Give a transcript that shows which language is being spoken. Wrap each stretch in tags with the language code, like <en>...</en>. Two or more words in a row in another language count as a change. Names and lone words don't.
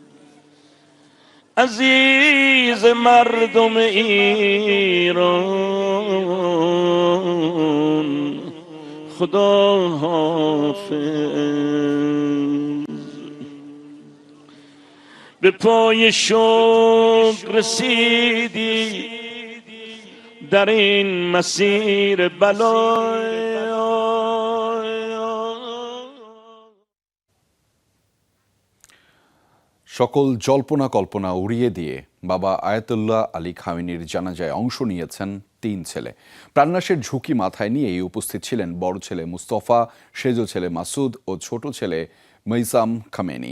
<fa>عزیز مردم ایران، خدا حافظ. به پای شوق رسیدی در این مسیر بلای.</fa> <bn>সকল জল্পনা কল্পনা উড়িয়ে দিয়ে বাবা আয়াতুল্লাহ আলী খামেনির জানাজায় অংশ নিয়েছেন 3 ছেলে। প্রাণনাশের ঝুঁকি মাথায় নিয়েই উপস্থিত ছিলেন বড় ছেলে মুস্তফা, সেজ ছেলে মাসুদ ও ছোট ছেলে মেইসাম খামেনি।</bn>